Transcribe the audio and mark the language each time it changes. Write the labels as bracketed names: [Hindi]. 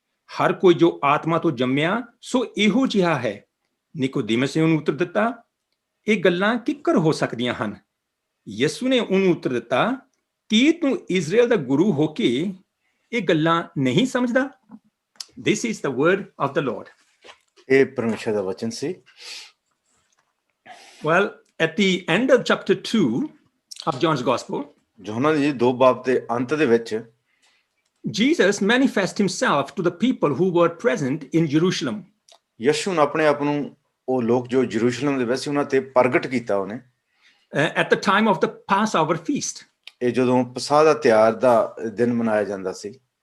[Punjabi] ਹਰ ਕੋਈ ਜੋ ਆਤਮਾ ਤੋਂ ਜੰਮਿਆ ਸੋ ਇਹੋ ਜਿਹਾ ਹੈ। ਨਿਕੋਦੇਮਸ ਨੇ ਉਹਨੂੰ ਉੱਤਰ ਦਿੱਤਾ, ਇਹ ਗੱਲਾਂ ਕਿੱਕਰ ਹੋ ਸਕਦੀਆਂ ਹਨ? ਯਿਸੂ ਨੇ ਉਹਨੂੰ ਉੱਤਰ ਦਿੱਤਾ, ਕੀ ਤੂੰ ਇਜ਼ਰਾਈਲ ਦਾ ਗੁਰੂ ਹੋ ਕੇ ਇਹ ਗੱਲਾਂ ਨਹੀਂ ਸਮਝਦਾ? [English] This is the word of the Lord. [Punjabi] ਇਹ ਪਰਮੇਸ਼ਰ ਦਾ ਵਚਨ ਸੀ। [English] Well, at the end of chapter 2 of John's Gospel, [Punjabi] ਯੋਹਨਾ ਦੀ 2 ਬਾਬ ਦੇ ਅੰਤ ਦੇ ਵਿੱਚ [English] Jesus manifests himself to the people who were present in Jerusalem. [Punjabi] Yashu ਨੇ ਆਪਣੇ ਆਪ ਨੂੰ ਉਹ ਲੋਕ ਜੋ ਯਰੂਸ਼ਲਮ ਦੇ ਵਿੱਚ ਸੀ ਉਹਨਾਂ ਤੇ ਪ੍ਰਗਟ ਕੀਤਾ ਉਹਨੇ। [English] At the time of the Passover feast. [Punjabi] ਇਹ ਜਦੋਂ ਪਸਾਹ ਦਾ ਤਿਉਹਾਰ ਦਾ ਦਿਨ ਮਨਾਇਆ ਜਾਂਦਾ ਸੀ।